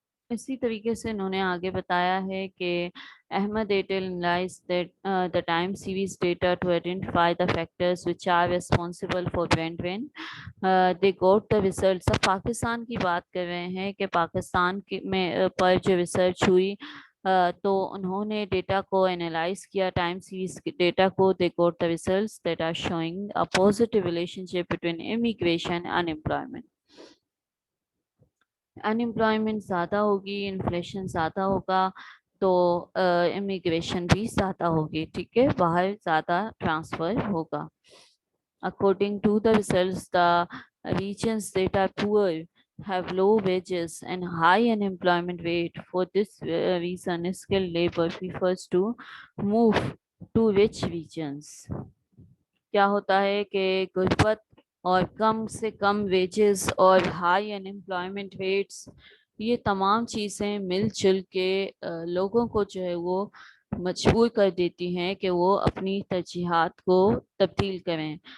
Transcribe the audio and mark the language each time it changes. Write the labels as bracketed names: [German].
[Urdu] اسی طریقے سے انہوں نے آگے بتایا ہے کہ Ahmad Airtel [English] analyzed that the time series data to identify the factors which are responsible for rent when they got the results. [Urdu] اب پاکستان کی بات کر رہے ہیں کہ پاکستان میں پر جو ریسرچ ہوئی، تو انہوں نے ڈیٹا کو انالائز کیا، ٹائم سیریز ڈیٹا کو. [English] they got the results that are showing a positive relationship between immigration and unemployment. [Urdu] Unemployment زیادہ ہوگی، انفلیشن زیادہ ہوگا، تو امیگریشن بھی زیادہ ہوگی، ٹھیک ہے، باہر زیادہ ٹرانسفر ہوگا. [English] According to the results, the regions that are poor have low wages and high unemployment rate. For this reason, skilled labor prefers to move to rich regions. [Urdu] کیا ہوتا ہے کہ غربت اور کم سے کم ویجز اور ہائی ان امپلائمنٹ ریٹس، یہ تمام چیزیں مل جل کے لوگوں کو جو ہے وہ مجبور کر دیتی ہیں کہ وہ اپنی ترجیحات کو تبدیل کریں.